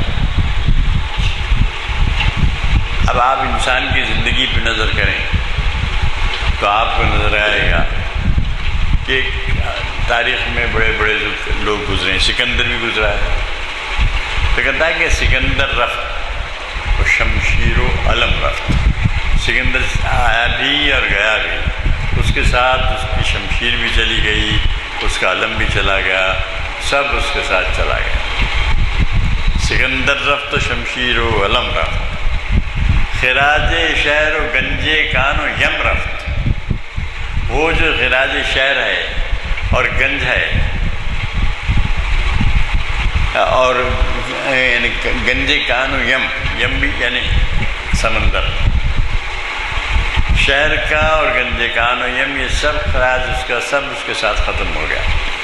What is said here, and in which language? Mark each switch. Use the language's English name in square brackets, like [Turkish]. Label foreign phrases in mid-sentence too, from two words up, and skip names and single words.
[Urdu] اب آپ انسان کی زندگی پہ نظر کریں تو آپ کو نظر آئے گا کہ تاریخ میں بڑے بڑے لوگ گزرے ہیں. سکندر بھی گزرا ہے. تو کہتا ہے کہ [Persian] سکندر رفت و شمشیر و علم رفت. [Urdu] سکندر آیا بھی اور گیا بھی، اس کے ساتھ اس کی شمشیر بھی چلی گئی، اس کا علم بھی چلا گیا، سب اس کے ساتھ چلا گیا. [Persian] سکندر رفت و شمشیر و علم رفت، خراج شہر و گنجے کان و یم رفت. [Urdu] وہ جو [Persian] خراج شہر [Urdu] ہے اور گنج ہے اور یعنی [Persian] گنجے کان و یم [Urdu] بھی یعنی سمندر، شہر کا اور [Persian] گنجے کان و یم [Urdu] یہ سب خراج اس کا سب اس کے ساتھ ختم ہو گیا.